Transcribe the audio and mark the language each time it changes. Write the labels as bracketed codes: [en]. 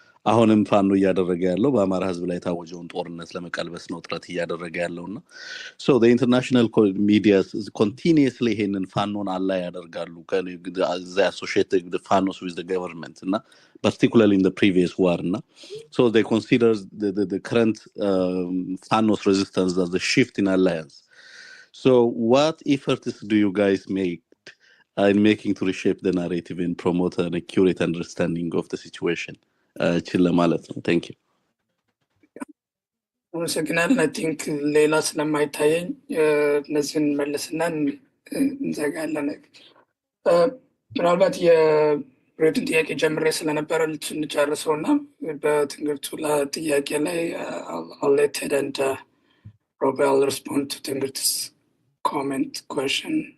[am] አሁንም ፋኖ እያደረገ ያለው በአማራ ህዝብ ላይ ታወጀውን ጦርነት ለመቀልበስ ነው ጥረት እያደረገ ያለውና [en] so the international media continuously [am] ይሄንን ፋኖን አላይ ያደርጋሉ [en] they associate the fanos with the government እና particularly in the previous war እና so they consider the current fanos resistance as the shift in alliance. So what efforts do you guys make in making to reshape the narrative and promote an accurate understanding of the situation? [am] ችላ ማለት ነው። [en] Thank you. [am] አመሰግናለሁ። አይ ቲንክ ሌላ ስለማይታየኝ እነዚህን መልስና እንዘጋለን። ምናልባት የሬትን ጥያቄ ጀምሬ ስለነበረ ልንጨርሰውና በትንግርቱ ጥያቄ ላይ [en] I'll let Ted and Robert respond to [am] ትንግርት's comment question.